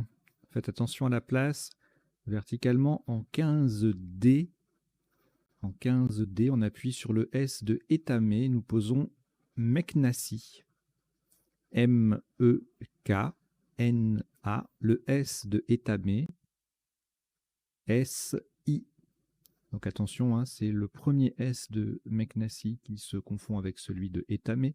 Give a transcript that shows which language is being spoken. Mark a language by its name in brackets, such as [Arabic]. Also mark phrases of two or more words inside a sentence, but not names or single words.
[French] Faites attention à la place. Verticalement en 15D. En 15D, on appuie sur le S de Étamé. Nous posons Meknassi. M-E-K-N-A. Le S de Étamé. S-I. Donc attention, hein, c'est le premier S de Meknassi qui se confond avec celui de Étamé.